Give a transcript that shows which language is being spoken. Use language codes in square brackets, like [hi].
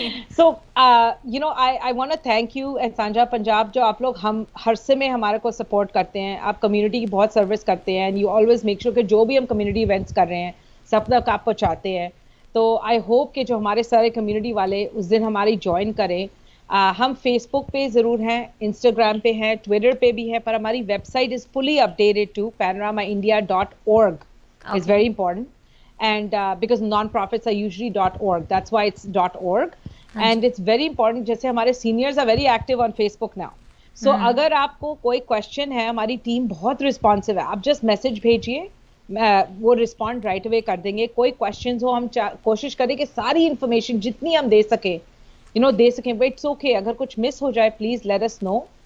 [en] So, I want to thank you [hi] and Sanja Punjab जो आप लोग हम हर से में हमारे को सपोर्ट करते हैं, आप कम्युनिटी की बहुत सर्विस करते हैं, [en] and you always make sure [hi] कि जो भी हम कम्युनिटी इवेंट्स कर रहे हैं सब तक आप पहुँचाते हैं। तो आई होप कि जो हमारे सारे कम्युनिटी वाले उस दिन हमारी ज्वाइन करें। हम फेसबुक पे ज़रूर हैं, इंस्टाग्राम पे हैं, ट्विटर पे भी हैं, पर हमारी website [en] Is fully updated to panoramaindia.org is very important. And because non-profits are usually .org, that's why it's .org. And it's very important, [hi] जैसे हमारे [en] seniors are very active on Facebook now. [hi] So अगर आपको कोई question है, हमारी team बहुत responsive है, आप just message भेजिए, वो [en] respond right away [hi] कर देंगे। कोई questions हो, हम कोशिश करें कि सारी information जितनी हम दे सकें, दे सकें, [en] but it's okay, [hi] अगर कुछ miss हो जाए [en] please let us know।